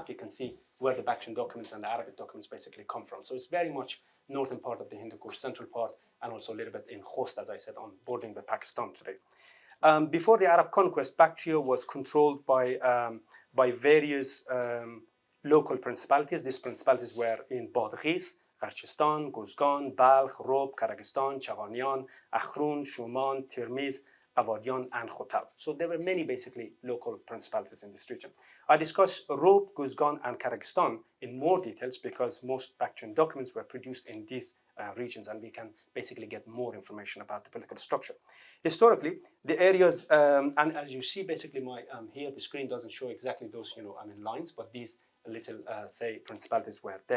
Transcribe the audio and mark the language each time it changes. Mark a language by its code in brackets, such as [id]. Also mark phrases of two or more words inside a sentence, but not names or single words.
[en] You can see where the Bactrian documents and the Arabic documents basically come from. So it's very much northern part of the Hindu Kush, central part, and also a little bit in Khost, as I said, on bordering with Pakistan today. Before the Arab conquest, Bactria was controlled by various local principalities. These principalities were in Badghis, Gharchistan, Guzgan, Balkh, Rob, Karagistan, Chaghanian, Akhrun, Shuman, Tirmiz, Avadian, and Khotab. So there were many basically local principalities in this region. I discuss Rob, Guzgan, and Karagistan in more details because most Bactrian documents were produced in these regions, and we can basically get more information about the political structure. Historically, the areas, and as you see basically here, the screen doesn't show exactly those lines, but these little, say, principalities were there.